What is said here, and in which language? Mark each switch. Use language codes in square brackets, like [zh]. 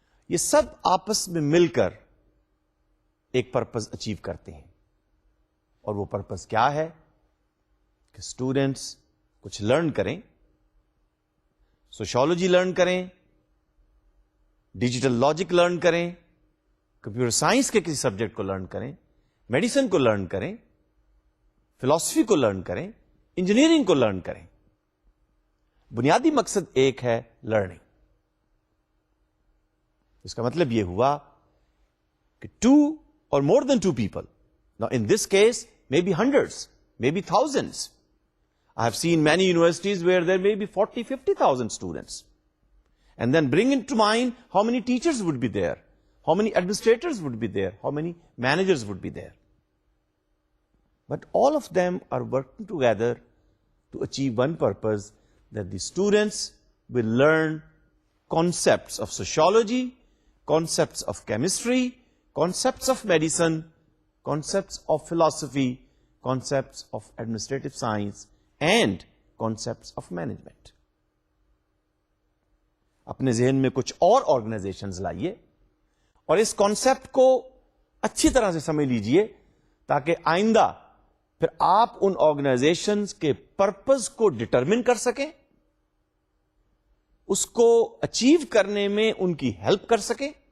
[ur] یہ سب آپس میں مل کر ایک پرپز اچیو کرتے ہیں, اور وہ پرپز کیا ہے کہ اسٹوڈنٹس کچھ لرن کریں, سوشالوجی لرن کریں, ڈیجیٹل لاجک لرن کریں, کمپیوٹر سائنس کے کسی سبجیکٹ کو لرن کریں, میڈیسن کو لرن کریں, فلاسفی کو لرن کریں, انجینئرنگ کو لرن کریں. بنیادی مقصد ایک ہے, لرننگ. اس کا مطلب یہ ہوا کہ [en] 2 or more than 2 people, now in this case maybe hundreds, maybe thousands. I have seen many universities where there may be 40,000-50,000 students. And then bring into mind how many teachers would be there, how many administrators would be there, how many managers would be there. But all of them are working together to achieve one purpose, that the students will learn concepts of sociology, concepts of chemistry, concepts of medicine, concepts of philosophy, concepts of administrative science, and concepts of management. [ur] اپنے ذہن میں کچھ اور organisations لائیے اور اس concept کو اچھی طرح سے سمجھ لیجئے تاکہ آئندہ پھر آپ ان آرگنائزیشنز کے پرپز کو ڈٹرمن کر سکیں, اس کو اچیو کرنے میں ان کی ہیلپ کر سکیں.